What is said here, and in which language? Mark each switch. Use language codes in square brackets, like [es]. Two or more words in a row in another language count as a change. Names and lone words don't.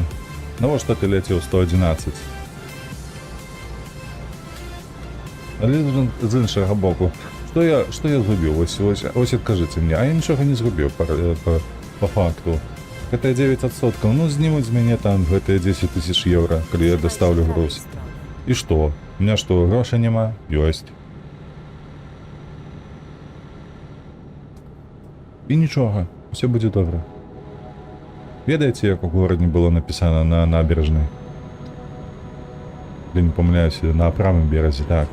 [uk] Навошта ти летів 111? Але з іншого боку, що я зробив? Ось відкажіть мені, а я нічого не зробив по факту. [be] Гэта 9%, ну знімуть з мене там гэтые 10 тысяч евро, [uk] коли я доставлю [pl] Skręć w [uk] груз. [pl] stronę. [uk] І що? У мене що, грошей нема? Ёсть. І нічого, все буде добре. Ведаєте, як у городі було написано [ru] на набережной? [uk] Я не помиляюсь, на правому березі, так.